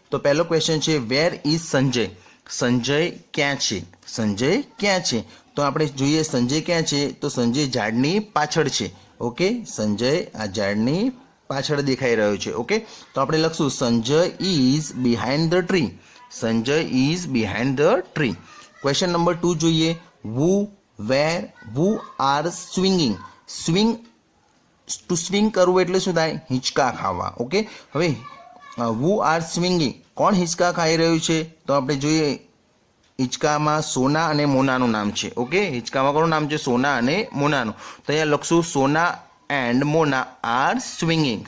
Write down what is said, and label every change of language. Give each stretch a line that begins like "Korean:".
Gujarati: તો પહેલો ક્વેશ્ચન છે,
English: where is
Gujarati: સંજય? સંજય ક્યાં છે? સંજય ક્યાં છે? તો આપણે જોઈએ સંજય ક્યાં છે? તો સંજય ઝાડની પાછળ છે। ઓકે। સંજય આ ઝાડની પાછળ દેખાઈ રહ્યો છે। ઓકે। તો આપણે લખશું
English: Sanjay is behind the tree. Sanjay is behind the tree.
Gujarati: Question number 2 જોઈએ।
English: who, where, who are swinging?
Gujarati: Swing two swing કરવું એટલે શું થાય? હિંચકા ખાવા। ઓકે। હવે
English: who are swinging,
Gujarati: કોણ હિંચકા ખાઈ રહ્યું છે? તો આપણે જોઈએ હિંચકામાં સોના અને મોનાનું નામ છે। ઓકે। હિંચકામાં કોનું નામ છે? સોના અને મોનાનું। તો અહીંયા લખશું
English: Sona and Mona are swinging.